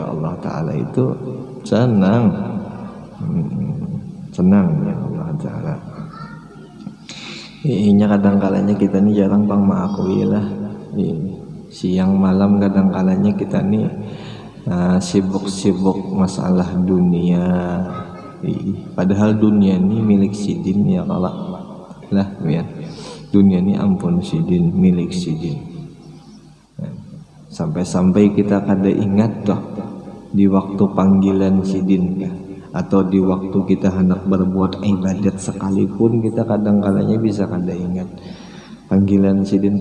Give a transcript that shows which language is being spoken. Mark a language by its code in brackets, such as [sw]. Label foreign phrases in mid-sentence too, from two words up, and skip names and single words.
[id] Allah Ta'ala itu senang, senang ya Allah Ta'ala. Ini kadang-kalanya kita ini jarang bang mengakui lah. Siang malam kadang-kalanya kita ini sibuk-sibuk masalah dunia. Padahal dunia ini milik Sidin ya Allah lah ya. Dunia ini ampun Sidin, milik Sidin. Sampai-sampai kita kada ingat toh di waktu panggilan Sidin ya, atau di waktu kita hendak berbuat ibadat sekalipun kita kadang-kadangnya bisa kada ingat panggilan Sidin.